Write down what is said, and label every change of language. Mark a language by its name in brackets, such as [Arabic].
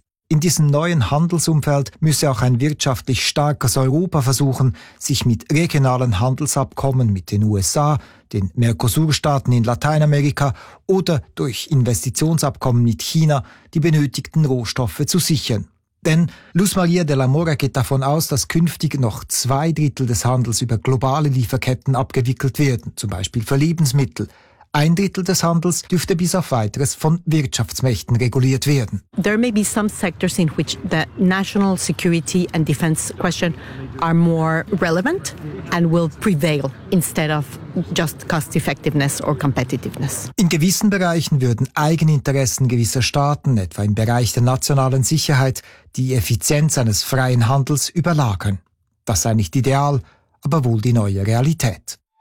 [German] In diesem neuen Handelsumfeld müsse auch ein wirtschaftlich starkes Europa versuchen, sich mit regionalen Handelsabkommen mit den USA, den Mercosur-Staaten in Lateinamerika oder durch Investitionsabkommen mit China die benötigten Rohstoffe zu sichern. Denn Luz Maria de la Mora geht davon aus, dass künftig noch 2/3 des Handels über globale Lieferketten abgewickelt werden, zum Beispiel für Lebensmittel. 1/3 des Handels dürfte bis auf Weiteres von Wirtschaftsmächten reguliert werden. [English] There may be some sectors in which the national security and defense question are more relevant and will prevail instead of just cost effectiveness or competitiveness. [German] In gewissen Bereichen würden Eigeninteressen gewisser Staaten, etwa im Bereich der nationalen Sicherheit, die Effizienz eines freien Handels überlagern. Das sei nicht ideal, aber wohl die neue Realität.